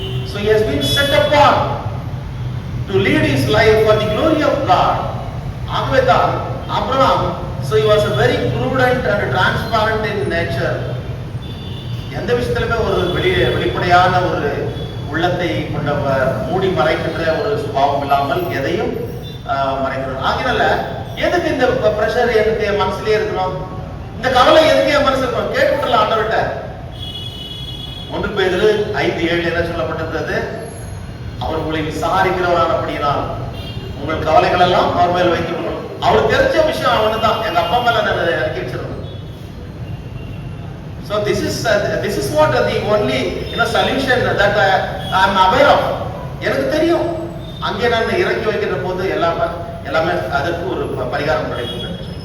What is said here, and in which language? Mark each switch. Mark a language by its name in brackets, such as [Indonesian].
[English] So he has been set apart to lead his life for the glory of God. [Tamil] ஆகவேதான் [English] Abraham, so he was a very prudent and transparent in nature. [Tamil] எந்த விஷயத்திலுமே ஒரு வெளிப்படையான ஒரு உள்ளத்தை கொண்டவர், மூடி மறைக்கின்ற ஒரு சுபாவம் இல்லாமல் எதையும் மறைக்கிறார். ஆகினால எதுக்கு இந்த பிரஷர் எதுக்கு மனசுலயே இருக்கணும்? இந்த கவலை எதுக்கு என் மனசு இருக்கணும்? கேட்டுவிடலாம் ஆண்டவர்கிட்ட. 1 பேதுரு 5:7 என்ன சொல்லப்பட்டிருக்கிறது? அவர் உங்களை விசாரிக்கிறவரானபடியினால் உங்கள் கவலைகள் எல்லாம் அவர் மேல் வைத்துக் கொள்ளும். அவருக்கு தெரிஞ்ச விஷயம் அவனு தான், எங்க அப்பா மேல நான் இறக்கி வச்சிருந்தேன். [English] So this is what the only solution that I am aware of. [Tamil] எனக்கு தெரியும், அங்கே நான் இறக்கி வைக்கிற போது எல்லாமே அதற்கு ஒரு பரிகாரம் கிடைக்கும்.